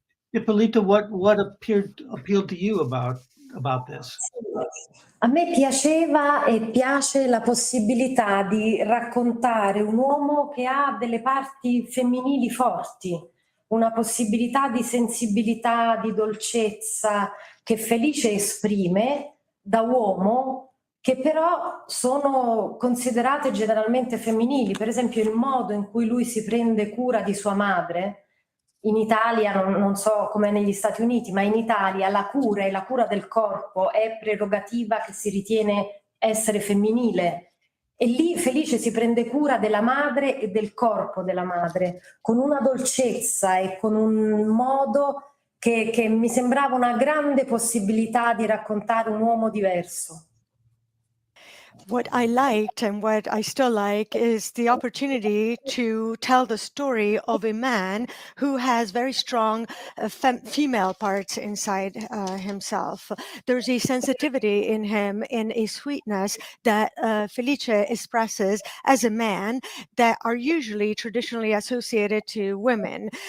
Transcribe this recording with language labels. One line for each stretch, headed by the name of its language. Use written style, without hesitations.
English: Ippolita, what appealed to you about this?
Italian: A me piaceva e piace la possibilità di raccontare un uomo che ha delle parti femminili forti, una possibilità di sensibilità, di dolcezza che Felice esprime da uomo, che però sono considerate generalmente femminili. Per esempio il modo in cui lui si prende cura di sua madre, in Italia, non so com'è negli Stati Uniti, ma in Italia la cura e la cura del corpo è prerogativa che si ritiene essere femminile. E lì Felice si prende cura della madre e del corpo della madre, con una dolcezza e con un modo che mi sembrava una grande possibilità di raccontare un uomo diverso.
English: What I liked and what I still like is the opportunity to tell the story of a man who has very strong female parts inside himself. There's a sensitivity in him and a sweetness that Felice expresses as a man that are usually traditionally associated to women.